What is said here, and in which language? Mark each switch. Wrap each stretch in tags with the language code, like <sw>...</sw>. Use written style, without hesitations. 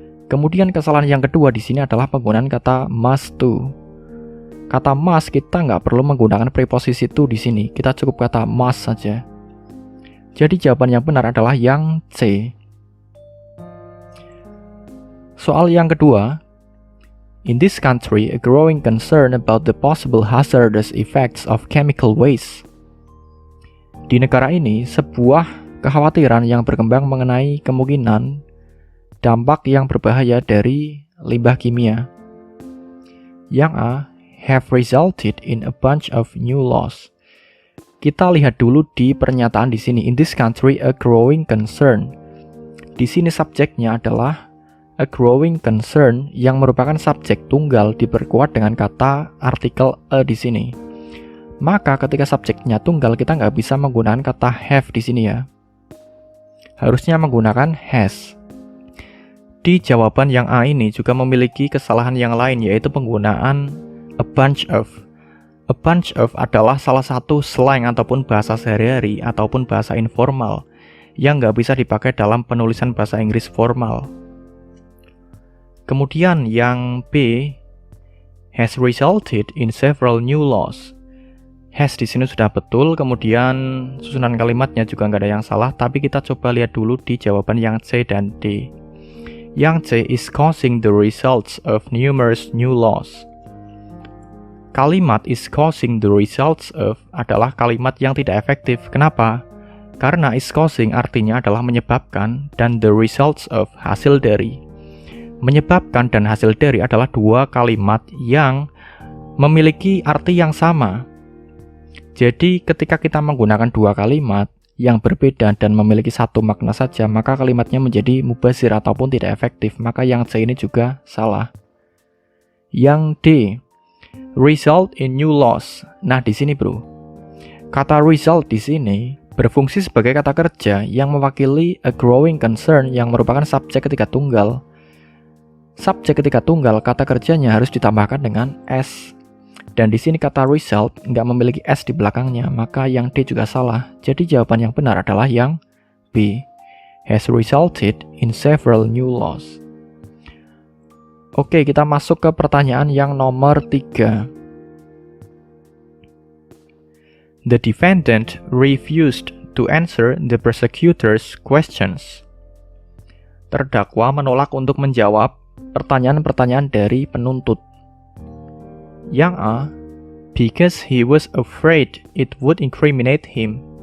<id>Kemudian kesalahan yang kedua di sini adalah penggunaan kata must to. Kata must kita nggak perlu menggunakan preposisi to di sini. Kita cukup kata must saja. Jadi jawaban yang benar adalah yang C. Soal yang kedua.</id> <en>In this country, a growing concern about the possible hazardous effects of chemical waste.</en> <id>Di negara ini, sebuah kekhawatiran yang berkembang mengenai kemungkinan dampak yang berbahaya dari limbah kimia. Yang A,</id> <en>have resulted in a bunch of new laws.</en> <id>Kita lihat dulu di pernyataan di sini.</id> <en>In this country, a growing concern.</en> <id>Di sini subjeknya adalah a growing concern yang merupakan subjek tunggal diperkuat dengan kata artikel a di sini. Maka ketika subjeknya tunggal kita nggak bisa menggunakan kata have di sini ya. Harusnya menggunakan has. Di jawaban yang A ini juga memiliki kesalahan yang lain yaitu penggunaan a bunch of. A bunch of adalah salah satu slang ataupun bahasa sehari-hari ataupun bahasa informal yang nggak bisa dipakai dalam penulisan bahasa Inggris formal. Kemudian yang B,</id> <en>has resulted in several new laws.</en> <id>Has di sini sudah betul, kemudian susunan kalimatnya juga nggak ada yang salah, tapi kita coba lihat dulu di jawaban yang C dan D. Yang C</id> <en>is causing the results of numerous new laws.</en> <id>Kalimat is causing the results of adalah kalimat yang tidak efektif. Kenapa? Karena is causing artinya adalah menyebabkan dan the results of hasil dari. Menyebabkan dan hasil dari adalah dua kalimat yang memiliki arti yang sama. Jadi ketika kita menggunakan dua kalimat yang berbeda dan memiliki satu makna saja, maka kalimatnya menjadi mubazir ataupun tidak efektif. Maka yang C ini juga salah. Yang D,</id> <en>result in new laws.</en> <id>Nah di sini bro, kata result di sini berfungsi sebagai kata kerja yang mewakili a growing concern yang merupakan subjek ketiga tunggal. Subjek ketika tunggal, kata kerjanya harus ditambahkan dengan S. Dan di sini kata result nggak memiliki S di belakangnya, maka yang D juga salah. Jadi jawaban yang benar adalah yang B,</id> <en>has resulted in several new laws.</en> <id>Oke, kita masuk ke pertanyaan yang nomor 3.</id> <en>The defendant refused to answer the prosecutor's questions.</en> <id>Terdakwa menolak untuk menjawab pertanyaan-pertanyaan dari penuntut. Yang A,</id> <en>because he was afraid it would incriminate him.</en>